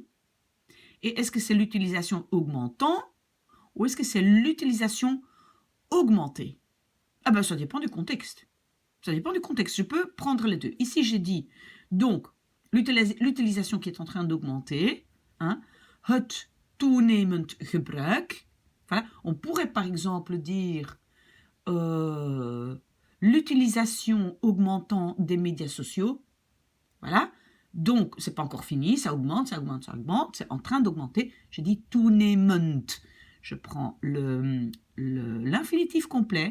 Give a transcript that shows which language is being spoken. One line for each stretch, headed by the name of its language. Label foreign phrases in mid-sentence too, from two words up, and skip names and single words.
French: Et est-ce que c'est l'utilisation augmentant ou est-ce que c'est l'utilisation augmentée? Ah ben, ça dépend du contexte. Ça dépend du contexte. Je peux prendre les deux. Ici, j'ai dit, donc, l'utilisation qui est en train d'augmenter, hein,
Dutch: het toenemend gebruik.
French: Voilà. On pourrait par exemple dire l'utilisation augmentant des médias sociaux. Voilà. Donc, c'est pas encore fini. Ça augmente, ça augmente, ça augmente. C'est en train d'augmenter. J'ai dit toenemend. Je prends l'infinitif complet.